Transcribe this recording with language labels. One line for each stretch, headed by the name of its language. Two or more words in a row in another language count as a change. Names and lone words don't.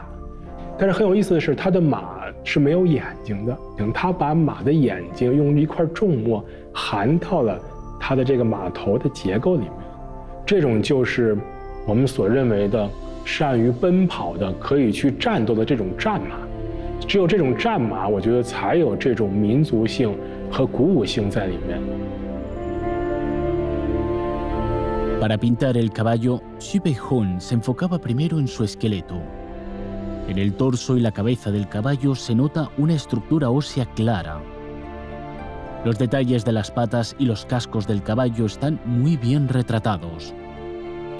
Chinese: 但是很有意思的是，他的马是没有眼睛的，他把马的眼睛用一块重墨含到了他的这个马头的结构里面。这种就是我们所认为的善于奔跑的、可以去战斗的这种战马。只有这种战马，我觉得才有这种民族性和鼓舞性在里面。
Spanish: Para pintar el caballo, Xu Peihong se enfocaba primero en su esqueleto. En el torso y la cabeza del caballo se nota una estructura ósea clara. Los detalles de las patas y los cascos del caballo están muy bien retratados.